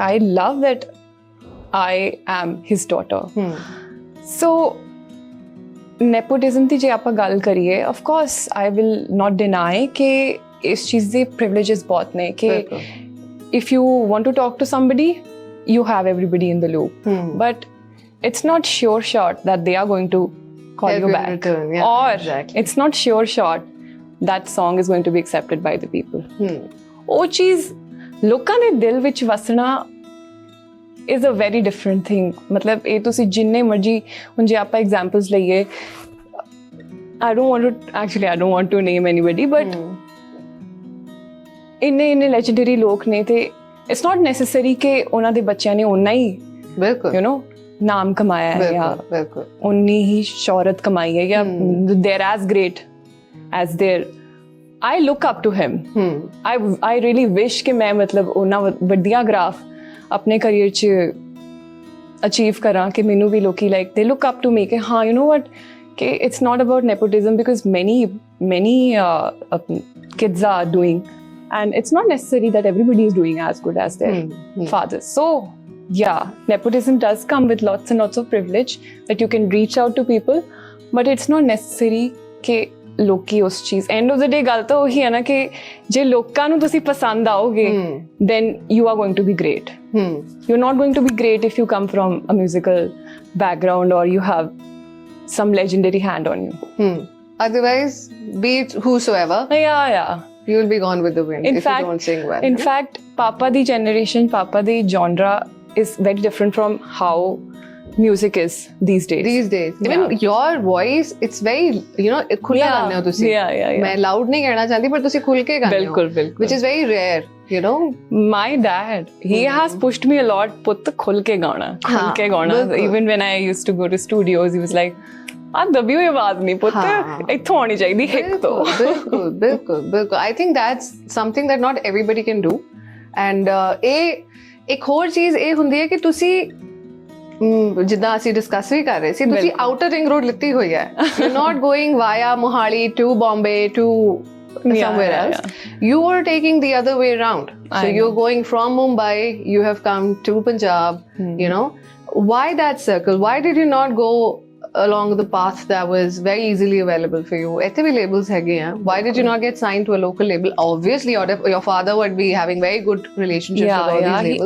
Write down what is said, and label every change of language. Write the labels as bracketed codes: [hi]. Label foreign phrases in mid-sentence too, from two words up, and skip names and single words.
[en] I love that I am his daughter. So nepotism [pa] ਦੀ ਜੇ ਆਪਾਂ ਗੱਲ ਕਰੀਏ [en] of course I will not deny [pa] ਕਿ ਇਸ ਚੀਜ਼ ਦੇ [en] privileges [pa] ਬਹੁਤ ਨੇ ਕਿ [en] if you want to talk to somebody you have everybody in the loop but it's not sure shot that they are going to call Help you in back return, yeah, or exactly. it's not sure shot that song is going to be accepted by the people. [pa] ਉਹ ਚੀਜ਼ ਲੋਕਾਂ ਦੇ ਦਿਲ ਵਿੱਚ ਵਸਣਾ [en] is a very different thing. [pa] ਮਤਲਬ ਇਹ ਤੁਸੀਂ ਜਿੰਨੇ ਮਰਜੀ ਹੁਣ ਜੇ ਆਪਾਂ ਐਗਜ਼ਾਮਪਲਸ ਲਈਏ [en] I don't want to name anybody [pa] but ਇੰਨੇ ਲੈਜੈਂਡਰੀ ਲੋਕ ਨੇ ਤੇ [en] it's not necessary [pa] ਕਿ ਉਹਨਾਂ ਦੇ ਬੱਚਿਆਂ ਨੇ ਓਨਾ ਹੀ ਬਿਲਕੁਲ [en] you know [pa] ਨਾਮ ਕਮਾਇਆ ਹੈ ਜਾਂ ਬਿਲਕੁਲ ਓਨੀ ਹੀ ਸ਼ੌਹਰਤ ਕਮਾਈ ਹੈ ਜਾਂ [en] they're as great as their I look up to him. I really wish [pa] ਕਿ ਮੈਂ ਮਤਲਬ ਉਹਨਾਂ ਵੱਡੀਆਂ ਗ੍ਰਾਫ ਆਪਣੇ ਕੈਰੀਅਰ 'ਚ ਅਚੀਵ ਕਰਾਂ ਕਿ ਮੈਨੂੰ ਵੀ ਲੋਕੀ [en] ਲਾਈਕ they look up to me [pa] ਕਿ ਹਾਂ [en] you know what ਕਿ it's not about nepotism because many kids are doing and it's not necessary that everybody is doing as good as their fathers. So yeah, nepotism does come with lots and lots of privilege that you can reach out to people but it's not necessary [pa] ਕਿ ਲੋਕੀ ਉਸ ਚੀਜ਼ [en] end of the day [pa] ਗੱਲ ਤਾਂ ਉਹੀ ਹੈ ਨਾ ਕਿ ਜੇ ਲੋਕਾਂ ਨੂੰ ਤੁਸੀਂ ਪਸੰਦ ਆਓਗੇ [en] then you are going to be great. You're not going to be great if you come from a musical background or you have some legendary hand on you. Otherwise, be it whosoever, Yeah. you will be gone with the wind if you don't sing well. In fact, Papa di generation, Papa di genre is very different from how music is these days. Even your voice, it's very, you know, [pa] ਖੁੱਲਾ ਗਾਉਂਦੇ ਹੋ ਤੁਸੀਂ ਮੈਂ loud ਨਹੀਂ ਕਹਿਣਾ ਚਾਹਦੀ ਪਰ ਤੁਸੀਂ ਖੁੱਲ ਕੇ ਗਾਉਂਦੇ ਹੋ ਬਿਲਕੁਲ [en] which is very rare, you know. My dad, he has pushed me a lot [pa] ਪੁੱਤ ਖੁੱਲ ਕੇ ਗਾਉਣਾ [en] even when I used to go to studios he was like [pa] ਆ ਦਬੀ ਹੋਈ ਆਵਾਜ਼ ਨਹੀਂ ਪੁੱਤ ਇੱਥੋਂ ਆਉਣੀ ਚਾਹੀਦੀ ਹਿੱਕ ਤੋਂ ਬਿਲਕੁਲ [en] I think that's something that not everybody can do and [pa] ਇਹ ਇੱਕ ਹੋਰ ਚੀਜ਼ ਇਹ ਹੁੰਦੀ ਹੈ ਕਿ ਤੁਸੀਂ ਜਿੱਦਾਂ ਅਸੀਂ ਡਿਸਕਸ ਵੀ ਕਰ ਰਹੇ ਸੀ ਤੁਸੀਂ [en] outer ring road [pa] ਲਿੱਤੀ ਹੋਈ ਹੈ [en] you not going via Mohali to Bombay to somewhere else. You are taking the other way around. So you're going from Mumbai, you have come to Punjab, you know. Why that circle? Why did you not go along the path that was very easily available for you? [pa] ਐਥੇ ਭੀ labels ਹੈਗੇ ਹੈਂ. [en] Why did you not get signed to a local label? Obviously your father would be having very good relationships with all these labels.